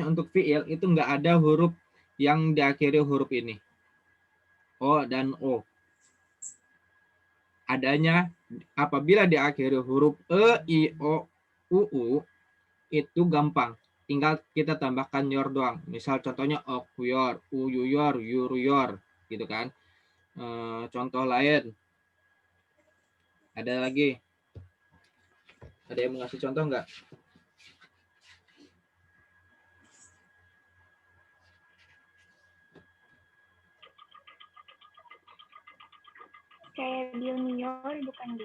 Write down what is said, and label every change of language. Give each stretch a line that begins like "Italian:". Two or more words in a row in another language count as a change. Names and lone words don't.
Indonesian: Untuk fiil itu nggak ada huruf yang diakhiri huruf ini. O dan O. Adanya apabila diakhiri huruf E, I, O, U itu gampang. Tinggal kita tambahkan yor doang. Misal contohnya
Turkish: okuyor, uyuyor, yuruyor
Indonesian: gitu kan. Contoh lain. Ada lagi. Ada yang mau ngasih contoh nggak? Kayak Bilmior bukan Bi?